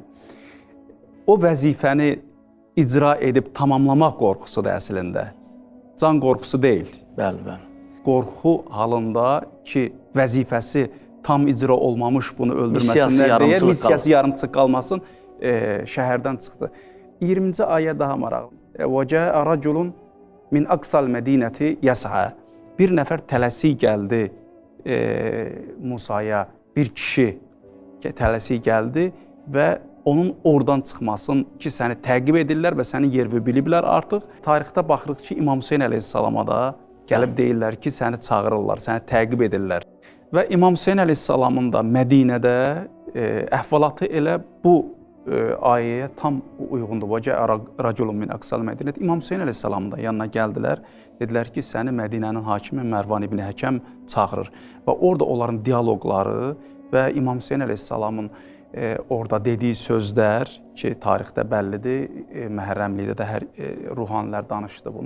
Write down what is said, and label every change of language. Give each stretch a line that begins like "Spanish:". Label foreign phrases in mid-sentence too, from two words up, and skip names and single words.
Azerbaijani: O vəzifəni icra edib tamamlamaq qorxusudur əslində. Can qorxusu deyil. Bəli, bəli. Qorxu halında ki, vəzifəsi tam icra olmamış bunu öldürməsinlər deyə, missiyası yarımçıq qalmasın, şəhərdən çıxdı. 20-ci ayə daha maraqlı.
Arabic: وَجَاءَ رَجُلٌ مِنْ أَقْصَى الْمَدِينَةِ يَسْعَى
Azerbaijani: Bir nəfər tələsik gəldi Musaya, bir kişi tələsik gəldi və onun oradan çıxmasın ki, səni təqib edirlər və səni yervi biliblər artıq. Tarixdə baxırıq ki, İmam Hüseyn əleyhissalama da gəlib deyirlər ki, səni çağırırlar, səni təqib edirlər. Və İmam Hüseyn əleyhissalamın da Mədinədə əhvalatı elə bu ayəyə tam uyğundur.
Arabic: وَجَاءَ رَجُلٌ مِنْ أَقْصَى الْمَدِينَةِ
Azerbaijani: İmam Hüseyn əleyhissalamın da yanına gəldilər. Dedilər ki, səni Mədinənin hakimi Mərvan ibn Həkəm çağırır. Və orada onların dialoqları və İmam Hüseyn əleyhissalamın orada dediyi sözlər ki, tarixdə bəllidir, Məhərrəmlikdə də hər ruhanilər danışdı bunu.